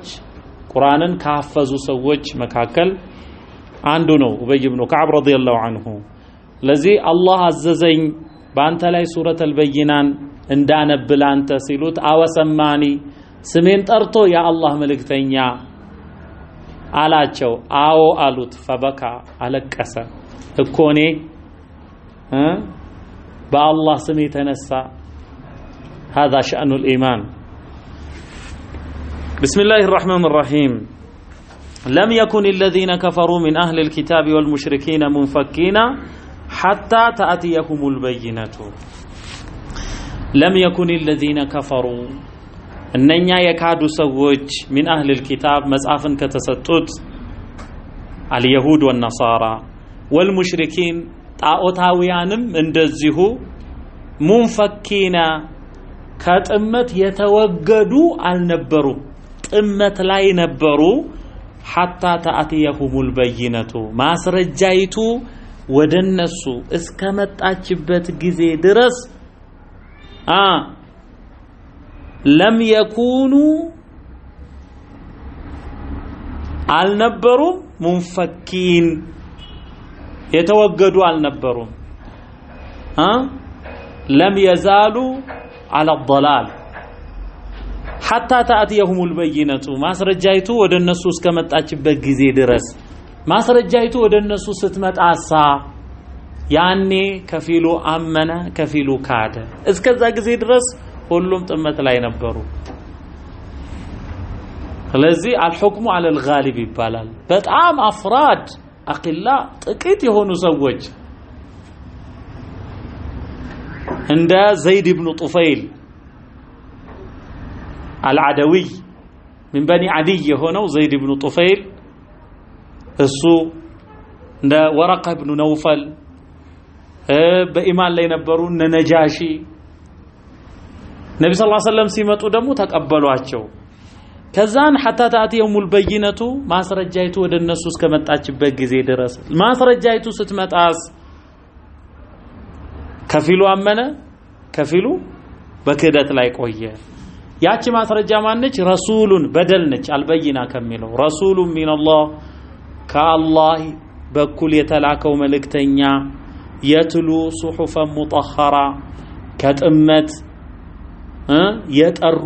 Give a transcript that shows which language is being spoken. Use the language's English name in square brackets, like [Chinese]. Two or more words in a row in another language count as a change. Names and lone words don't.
[Amharic] ቁርአንን ካፈዙ ሰዎች መካከል አንዱ ነው ኡበይ ኢብኑ ከዓብ [Arabic] رضي الله عنه። [Amharic] ለዚህ አላህ አዘዘኝ በአንተ ላይ ሱረቱል በይናን እንዳነብል አንተ ሲሉት አወሰማኒ ስሜን ጠርቶ ያ አላህ መልእክተኛ አላቸው። አዎ አሉት። ፈበካ አለቀሰ። እኮኔ በአላህ ስም የተነሳ [Arabic] هذا شأن الإيمان. بسم الله الرحمن الرحيم. لم يكن الذين كفروا من أهل الكتاب والمشركين منفكين حتى تأتيهم البينة. لم يكن الذين كفروا [Amharic] እነኛ የካዱ ሰዎች [Arabic] من أهل الكتاب [Amharic] መጽሐፍን ከተሰጡት [Arabic] اليهود والنصارى والمشركين [Amharic] ጣዖታውያንም እንደዚሁ منفكين ከጥመት የተወገዱ አልነበሩም። ጥመት ላይ ነበሩ። [Arabic] حتى تأتيهم البينة [Amharic] ማስረጃይቱ ወደነሱ እስከመጣችበት ጊዜ ድረስ [Arabic] لم يكونوا አልነበሩም منفكين [Amharic] የተወገዱ አልነበሩም። [Arabic] لم يزالوا على الضلال حتى تأتيهم البينة [Amharic] ማስረጃይቱ ወደነሱ እስከመጣችበት ጊዜ ድረስ ማስረጃይቱ ወደነሱ ስትመጣሳ ያኔ ከፊሉ አመነ ከፊሉ ካደ። እስከዛ ጊዜ ድረስ ሁሉም ጥመት ላይ ነበሩ። ስለዚህ [Arabic] الحكم على الغالب [Amharic] ይባላል። በጣም [Arabic] أفراد قليلة [Amharic] ጥቂት የሆኑ ሰዎች እንደ ዘይድ ኢብኑ ጡፈይል አልዓደዊ [Arabic] من بني عدي [Amharic] የሆነው ዘይድ ኢብኑ ጡፈይል እሱ እንደ ወረቃ ኢብኑ ነውፈል በኢማን ላይ ነበሩ። እነ ነጃሺ ነብዩ [Arabic] صلى الله عليه وسلم [Amharic] ሲመጡ ደግሞ ተቀበሏቸው። ከዛን [Arabic] حتى تأتيهم البينة [Amharic] ማስረጃይቱ ወደነሱ እስከመጣችበት ጊዜ ድረስ ማስረጃይቱ ስትመጣስ ከፊሉ አመነ ከፊሉ በክህደት ላይ ቆየ። ያቺ ማስረጃ ማነች? ረሱሉን በደል ነች። አልበይና ከሚለው [Arabic] رسول من الله [Amharic] ከአላህ በኩል የተላከው መልእክተኛ [Arabic] يتلو صحفا مطهرة [Amharic] ከጥመት የጠሩ